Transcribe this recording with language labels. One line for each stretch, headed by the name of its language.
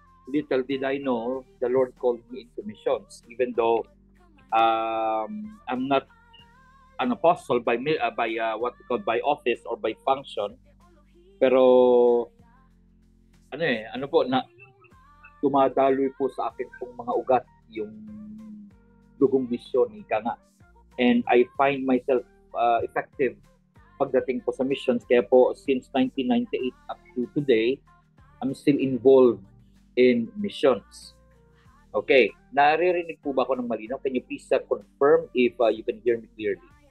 English: little did I know the Lord called me into missions, even though I'm not an apostle by what we call by office or by function,
Filipino: pero dumadaloy po sa akin pong mga ugat yung dugong misyon, ika nga.
English: And I find myself effective
Filipino: pagdating po sa
English: missions.
Filipino: Kaya po,
English: since 1998 up to today, I'm still involved in missions.
Filipino: Okay, naririnig po ba ako ng malinaw?
English: Can you please confirm if you can hear me clearly?